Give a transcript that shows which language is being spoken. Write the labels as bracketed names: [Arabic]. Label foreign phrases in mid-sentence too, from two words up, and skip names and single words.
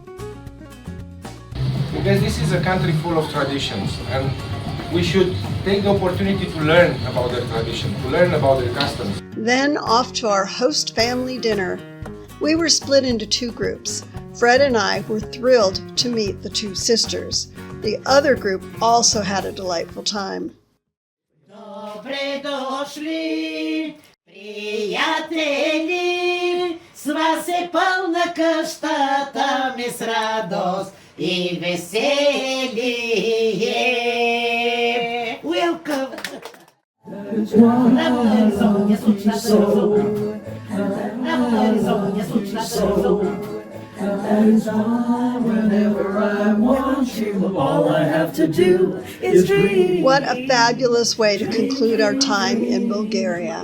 [English] Because this is a country full of traditions, and we should take the opportunity to learn about their tradition, to learn about their customs. Then off to our host family dinner. We were split into two groups. Fred and I were thrilled to meet the two sisters. The other group also had a delightful time. [Bulgarian] Добре дошли, приятели, с вас е пълна къщата ми с радост и веселие. [English] Welcome! What a fabulous way to conclude our time in Bulgaria.